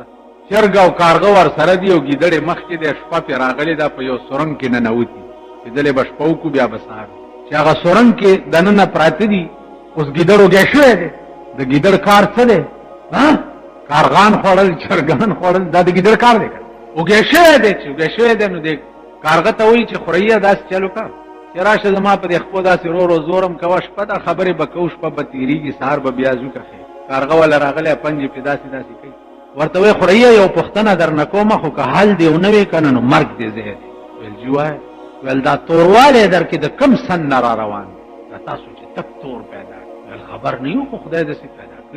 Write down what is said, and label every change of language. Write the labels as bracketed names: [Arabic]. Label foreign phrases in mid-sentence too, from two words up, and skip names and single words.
[Pashto] چرګ او کارغه ور سره دی او ګیدړې مخکې دی، شپه پې راغلې ده په یو سرنګ کې ننوتي چې دلې به شپه وکړو بیا به سهار چې هغه سرنګ کې دننه پراته دي. اوس ګیدړ وږی شوی دی، د ګیدړ کار څه دی؟ کارغان خوړل، چرګان خوړل، دا د ګیدړ کار دی. وږی شوی دی، چې وږی شوی دی نو دی کارغه ته وایي چې خوریا داسې چل وکړه چې راشه زما په دې خپو داسې رو رو زورم کوه، شپه دا خبرې به کوو، شپه به تېرېږي، سهار به بیا ځو کښې. کارغه والا راغلی پنجې پې داسې داسې کوي. ورته وایي خوریا یو پوښتنه در نه کومه خو که حل دې ونه وې که نه نو مرګ دې ځای دی. ویل جي وایه. ویل دا توروالی در کې د کم سن نه را روان دی؟ دا تاسو چې تک تور پیدا کړي. ویل خبر نه یو خو خدای داسې پیدا کړي.